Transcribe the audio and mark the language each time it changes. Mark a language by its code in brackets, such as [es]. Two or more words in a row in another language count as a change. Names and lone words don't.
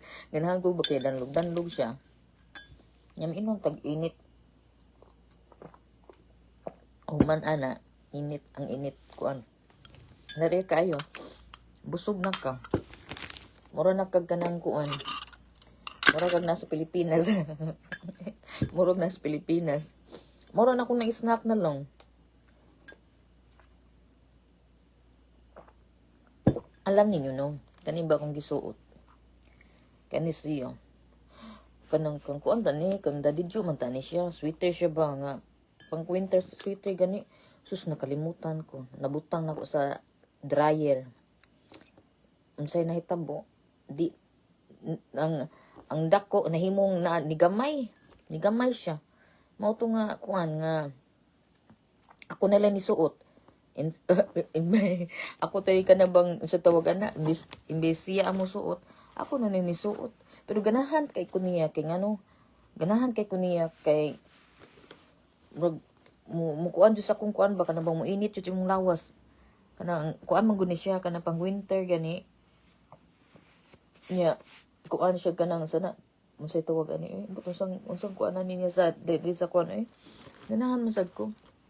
[ceb] Ganahan ko ba kay danlog-danlog siya. Nyam inong tag-init. Human ana, init ang init kuan. Nare kayo. Busog na ka. Mura na kag kanang kuan. Mura kag nasa Pilipinas. Mura nasa Pilipinas. Mura na akong na-snack na lang. [tl] Alam niyo no, [ceb] kani ba akong gisuot? Kani siya. Kanang kang kuan ba ni, kang dadidyo man tani siya. Sweater siya ba nga. Pang [en] winter sweater [ceb] gani. Sus nakalimutan ko. Nabutang nako sa dryer. Unsay nahitabo? Di ang dako nahimong na nigamay. Nigamay siya. Mao to nga kuan nga ako na lang ni suot. Ako tayo ka na bang sa tawagan na imbes siya amo suot ako na ni suot pero ganahan kay kuniya kay ngano ganahan kay kuniya kay mukuan jud sa kung kuan ba kana bang muinit jud imong lawas kana kuan man guni siya kana pang winter gani nya kuan siya kanang sana unsay tawag ani unsang kuan niya sa dili sa kuan ganahan man sad ko.